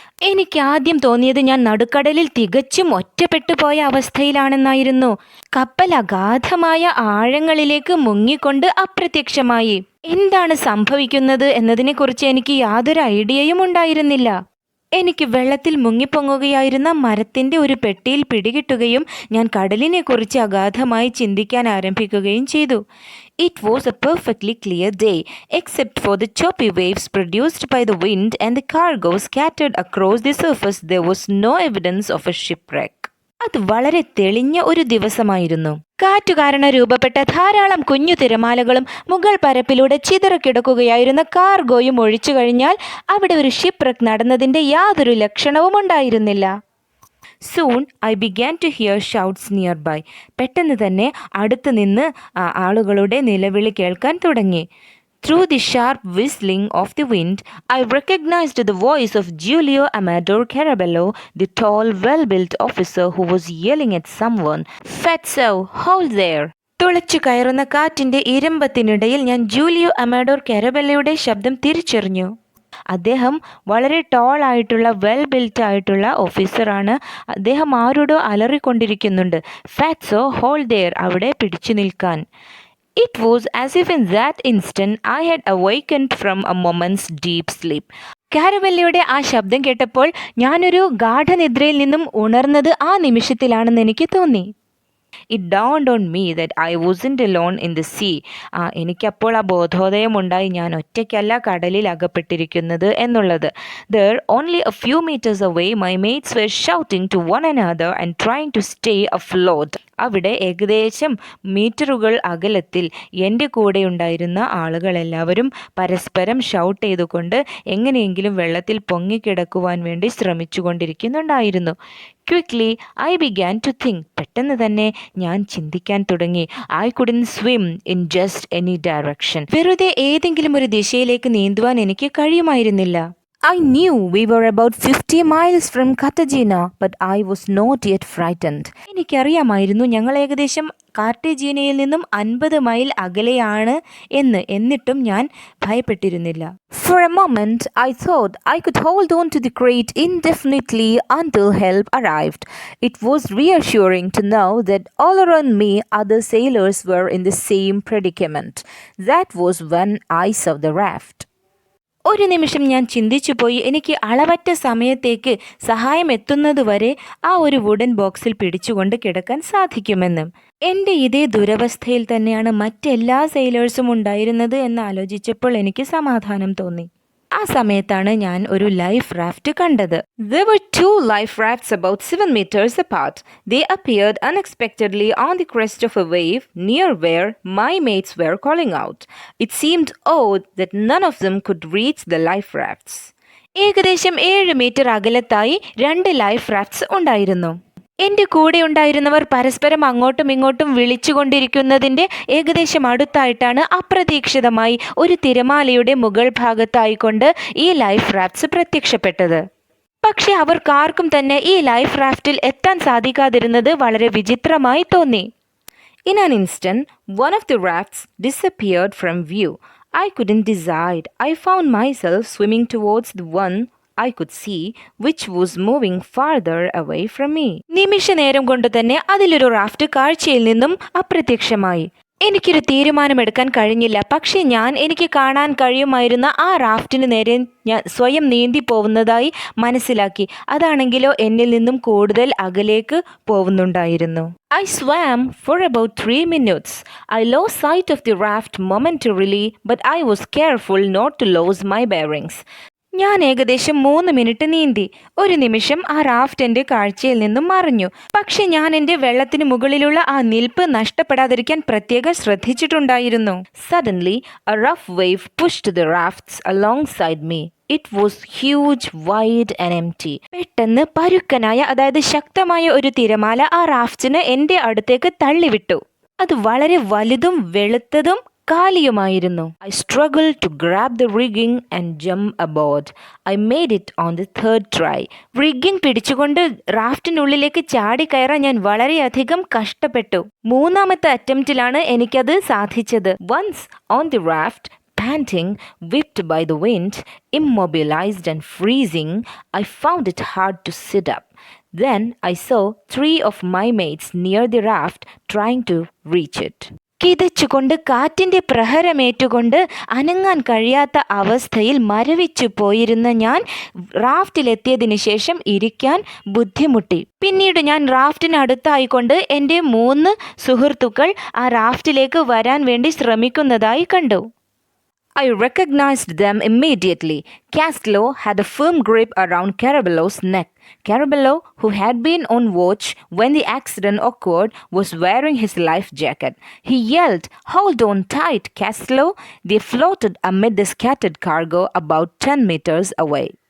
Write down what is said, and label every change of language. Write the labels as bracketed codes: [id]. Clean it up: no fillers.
[ml] എനിക്ക് ആദ്യം തോന്നിയത് ഞാൻ നടുക്കടലിൽ തികച്ചും ഒറ്റപ്പെട്ടു പോയ അവസ്ഥയിലാണെന്നായിരുന്നു. കപ്പൽ അഗാധമായ ആഴങ്ങളിലേക്ക് മുങ്ങിക്കൊണ്ട് അപ്രത്യക്ഷമായി. എന്താണ് സംഭവിക്കുന്നത് എന്നതിനെക്കുറിച്ച് എനിക്ക് യാതൊരു ഐഡിയയും ഉണ്ടായിരുന്നില്ല. എനിക്ക് വെള്ളത്തിൽ മുങ്ങിപ്പൊങ്ങുകയായിരുന്ന മരത്തിൻ്റെ ഒരു പെട്ടിയിൽ പിടികിട്ടുകയും ഞാൻ കടലിനെക്കുറിച്ച് അഗാധമായി ചിന്തിക്കാൻ ആരംഭിക്കുകയും ചെയ്തു. [en] It was a perfectly clear day, except for the choppy waves produced by the wind and the cargo scattered across the surface. There was no evidence of a shipwreck. [ml] അത് വളരെ തെളിഞ്ഞ ഒരു ദിവസമായിരുന്നു. കാറ്റുകാരണം രൂപപ്പെട്ട ധാരാളം കുഞ്ഞു തിരമാലകളും മുകൾ പരപ്പിലൂടെ ചിതറിക്കിടക്കുകയായിരുന്ന കാർഗോയും ഒഴിച്ചു കഴിഞ്ഞാൽ അവിടെ ഒരു ഷിപ്പ്‌റെക്ക് നടന്നതിൻ്റെ യാതൊരു ലക്ഷണവും ഉണ്ടായിരുന്നില്ല. [en] Soon I began to hear shouts nearby. [ml] പെട്ടെന്ന് തന്നെ അടുത്ത് നിന്ന് ആളുകളുടെ നിലവിളി കേൾക്കാൻ തുടങ്ങി. [en] Through the sharp whistling of the wind, I recognized the voice of Giulio Amador Carabello, the tall, well-built officer who was yelling at someone. "Fatso, hold there!" [ml] തുളച്ചു കയറുന്ന കാറ്റിൻ്റെ ഇരമ്പത്തിനിടയിൽ ഞാൻ ജൂലിയോ അമാഡോർ കാരബെല്ലയുടെ ശബ്ദം തിരിച്ചറിഞ്ഞു. അദ്ദേഹം വളരെ ടോൾ ആയിട്ടുള്ള വെൽ ബിൽറ്റ് ആയിട്ടുള്ള ഓഫീസറാണ്. അദ്ദേഹം ആരോടോ അലറിക്കൊണ്ടിരിക്കുന്നുണ്ട്. [en] "Fatso, hold there!" [ml] അവിടെ പിടിച്ചു നിൽക്കാൻ. [en] It was as if in that instant I had awakened from a moment's deep sleep. [ml] കാരബെല്ലയുടെ ആ ശബ്ദം കേട്ടപ്പോൾ ഞാനൊരു ഗാഠനിദ്രയിൽ നിന്നും ഉണർന്നത് ആ നിമിഷത്തിലാണെന്ന് എനിക്ക് തോന്നി. [en] It dawned on me that I wasn't alone in the sea. [ml] എനിക്കപ്പോൾ ആ ബോധോദയമുണ്ടായി, ഞാൻ ഒറ്റയ്ക്കല്ല കടലിൽ അകപ്പെട്ടിരിക്കുന്നത് എന്നുള്ളത്. [en] There, only a few meters away, my mates were shouting to one another and trying to stay afloat. [ml] അവിടെ ഏകദേശം മീറ്ററുകൾ അകലത്തിൽ എൻ്റെ കൂടെ ഉണ്ടായിരുന്ന ആളുകളെല്ലാവരും പരസ്പരം ഷൗട്ട് ചെയ്തുകൊണ്ട് എങ്ങനെയെങ്കിലും വെള്ളത്തിൽ പൊങ്ങിക്കിടക്കുവാൻ വേണ്ടി ശ്രമിച്ചുകൊണ്ടിരിക്കുന്നുണ്ടായിരുന്നു. [en] Quickly, I began to think. [ml] പെട്ടെന്ന് തന്നെ ഞാൻ ചിന്തിക്കാൻ തുടങ്ങി. [en] I couldn't swim in just any direction. [ml] വെറുതെ ഏതെങ്കിലും ഒരു ദിശയിലേക്ക് നീന്തുവാൻ എനിക്ക് കഴിയുമായിരുന്നില്ല. [en] I knew we were about 50 miles from Cartagena, but I was not yet frightened. [ml] എനിക്കറിയാമായിരുന്നു ഞങ്ങൾ ഏകദേശം കാർട്ടേജീനയിൽ നിന്നും 50 മൈൽ അകലെയാണ് എന്ന്. എന്നിട്ടും ഞാൻ ഭയപ്പെട്ടിരുന്നില്ല. [en] For a moment, I thought I could hold on to the crate indefinitely until help arrived. It was reassuring to know that all around me other sailors were in the same predicament. That was when I saw the raft. [ml] ഒരു നിമിഷം ഞാൻ ചിന്തിച്ചുപോയി, എനിക്ക് അളവറ്റ സമയത്തേക്ക് സഹായം എത്തുന്നതുവരെ ആ ഒരു വുഡൻ ബോക്സിൽ പിടിച്ചുകൊണ്ട് കിടക്കാൻ സാധിക്കുമെന്നും. എൻ്റെ ഇതേ ദുരവസ്ഥയിൽ തന്നെയാണ് മറ്റെല്ലാ സെയിലേഴ്സും ഉണ്ടായിരുന്നത് എന്ന് ആലോചിച്ചപ്പോൾ എനിക്ക് സമാധാനം തോന്നി. ആ സമയത്താണ് ഞാൻ ഒരു ലൈഫ് റാഫ്റ്റ് കണ്ടത്. [en] There were two life rafts about 7 meters apart. They appeared unexpectedly on the crest of a wave near where my mates were calling out. It seemed odd that none of them could reach the life rafts. [ml] ഏകദേശം 7 metre അകലത്തായി 2 life റാഫ്റ്റ്സ് ഉണ്ടായിരുന്നു. എൻ്റെ കൂടെ ഉണ്ടായിരുന്നവർ പരസ്പരം അങ്ങോട്ടും ഇങ്ങോട്ടും വിളിച്ചുകൊണ്ടിരിക്കുന്നതിൻ്റെ ഏകദേശം അടുത്തായിട്ടാണ് അപ്രതീക്ഷിതമായി ഒരു തിരമാലയുടെ മുകൾ ഭാഗത്തായിക്കൊണ്ട് ഈ ലൈഫ് റാഫ്റ്റ്സ് പ്രത്യക്ഷപ്പെട്ടത്. പക്ഷെ അവർക്കാർക്കും തന്നെ ഈ ലൈഫ് റാഫ്റ്റിൽ എത്താൻ സാധിക്കാതിരുന്നത് വളരെ വിചിത്രമായി തോന്നി. [en] In an instant, one of the rafts disappeared from view. I couldn't decide. I found myself swimming towards the one I could see, which was moving farther away from me. [ml] നിമിഷ നേരം കൊണ്ട് തന്നെ അതിലൊരു raft കാഴ്ചയിൽ നിന്നും അപ്രത്യക്ഷമായി. എനിക്കൊരു തീരുമാനമെടുക്കാൻ കഴിഞ്ഞില്ല. പക്ഷേ എനിക്ക് കാണാൻ കഴിയുമായിരുന്ന ആ റാഫ്റ്റിന് നേരെ ഞാൻ സ്വയം നീന്തി പോകുന്നതായി മനസ്സിലാക്കി. അതാണെങ്കിലോ എന്നിൽ നിന്നും കൂടുതൽ അകലേക്ക് പോകുന്നുണ്ടായിരുന്നു. [en] I swam for about 3 minutes. I lost sight of the raft momentarily, but I was careful not to lose my bearings. [ml] ഞാൻ ഏകദേശം 3 മിനിറ്റ് നീന്തി. ഒരു നിമിഷം ആ റാഫ്റ്റ് എൻ്റെ കാഴ്ചയിൽ നിന്നും മറഞ്ഞു. പക്ഷെ ഞാൻ എൻ്റെ വെള്ളത്തിന് മുകളിലുള്ള ആ നിൽപ്പ് നഷ്ടപ്പെടാതിരിക്കാൻ പ്രത്യേകം ശ്രദ്ധിച്ചിട്ടുണ്ടായിരുന്നു. [en] Suddenly, a rough wave pushed the rafts alongside me. It was huge, wide and empty. [ml] പെട്ടെന്ന് പരുക്കനായ, അതായത് ശക്തമായ ഒരു തിരമാല ആ റാഫ്റ്റിന് എൻ്റെ അടുത്തേക്ക് തള്ളിവിട്ടു. അത് വളരെ വലുതും വെളുത്തതും കാലിയുമായിരുന്നു. [en] I struggled to grab the rigging and jump aboard. I made it on the third try. [ml] Rigging പിടിച്ചുകൊണ്ട് റാഫ്റ്റിനുള്ളിലേക്ക് ചാടിക്കയറാൻ ഞാൻ വളരെയധികം കഷ്ടപ്പെട്ടു. മൂന്നാമത്തെ അറ്റംപ്റ്റിലാണ് എനിക്കത് സാധിച്ചത്. [en] Once on the raft, panting, whipped by the wind, immobilized and freezing, I found it hard to sit up. Then I saw 3 of my mates near the raft trying to reach it. [ml] കിതച്ചുകൊണ്ട് കാറ്റിന്റെ പ്രഹരമേറ്റുകൊണ്ട് അനങ്ങാൻ കഴിയാത്ത അവസ്ഥയിൽ മരവിച്ചു പോയിരുന്ന ഞാൻ റാഫ്റ്റിലെത്തിയതിനു ശേഷം ഇരിക്കാൻ ബുദ്ധിമുട്ടി. പിന്നീട് ഞാൻ റാഫ്റ്റിനടുത്തായിക്കൊണ്ട് എൻ്റെ 3 സുഹൃത്തുക്കൾ ആ റാഫ്റ്റിലേക്ക് വരാൻ വേണ്ടി ശ്രമിക്കുന്നതായി കണ്ടു. [en] I recognized them immediately. Castlo had a firm grip around Carabello's neck. Carabello, who had been on watch when the accident occurred, was wearing his life jacket. He yelled, "Hold on tight, Castlo!" They floated amid the scattered cargo about 10 meters away.